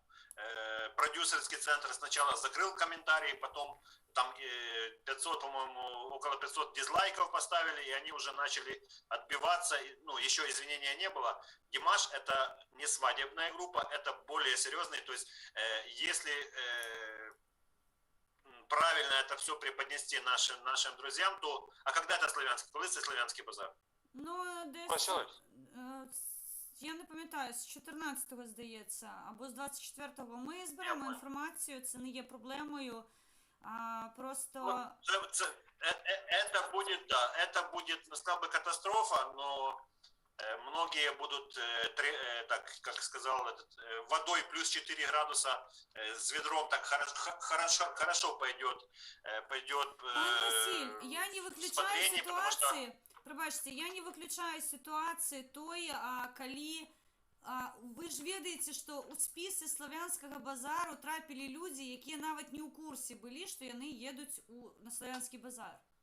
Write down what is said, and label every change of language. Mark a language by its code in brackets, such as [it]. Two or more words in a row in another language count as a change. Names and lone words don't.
[ru] Продюсерский центр сначала закрыл комментарии, потом там 500, по-моему, около 500 дизлайков поставили, и они уже начали отбиваться. Ну, еще извинения не было. Димаш — это не свадебная группа, это более серьезный. То есть, если правильно это все преподнести нашим друзьям, то... А когда это славянский? [uk] Коли це славянський базар? Ну, десь... Почалось. Я не пам'ятаю, з 14-го, здається, або з 24-го. Ми зберемо інформацію, це не є проблемою. Просто... [ru] Это будет, сказал бы, катастрофа, но многие будут, так, как сказал, водой плюс 4 градуса с ведром так хорошо пойдет. [uk] Пан Василь, я не виключаю ситуації. Пробачте, я не виключаю ситуації тої, коли ви ж ведаєте, що у списи Славянського базару трапили люди, які навіть не у курсі були, що вони їдуть на Славянський базар.